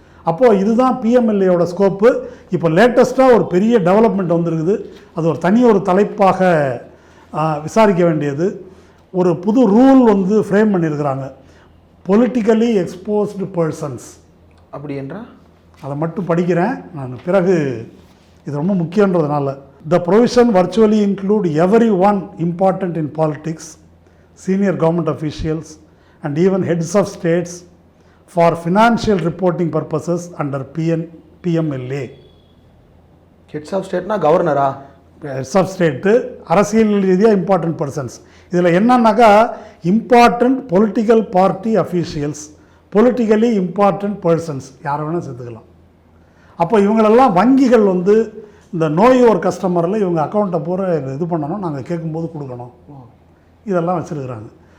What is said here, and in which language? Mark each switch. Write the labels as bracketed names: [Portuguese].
[Tamil] அப்போது இதுதான் பிஎம்எல்ஏயோட ஸ்கோப்பு. இப்போ லேட்டஸ்ட்டாக ஒரு பெரிய டெவலப்மெண்ட் வந்துருக்குது. அது ஒரு தலைப்பாக விசாரிக்க வேண்டியது. ஒரு புது ரூல் வந்து ஃப்ரேம் பண்ணியிருக்கிறாங்க. [English] Politically exposed persons. [Tamil] அப்படி என்றால் அதை மட்டும் படிக்கிறேன் நான், பிறகு இது ரொம்ப முக்கியன்றதுனால. [English] The provision virtually include every one important in politics, senior government officials and even heads of states for financial reporting purposes under PMLA. [Tamil] Heads of ஸ்டேட்னா கவர்னரா? Heads of state அரசியல் ரீதியாக இம்பார்ட்டன்ட் பர்சன்ஸ். இதில் என்னன்னாக்கா important political party officials, politically important persons யாரை வேணால் சேர்த்துக்கலாம். அப்போ இவங்களெல்லாம் வங்கிகள் வந்து இந்த நோய் ஒரு கஸ்டமரில் இவங்க அக்கௌண்ட்டை பூரா இது பண்ணணும், நாங்கள் கேட்கும்போது கொடுக்கணும், இதெல்லாம் வச்சுருக்குறாங்க.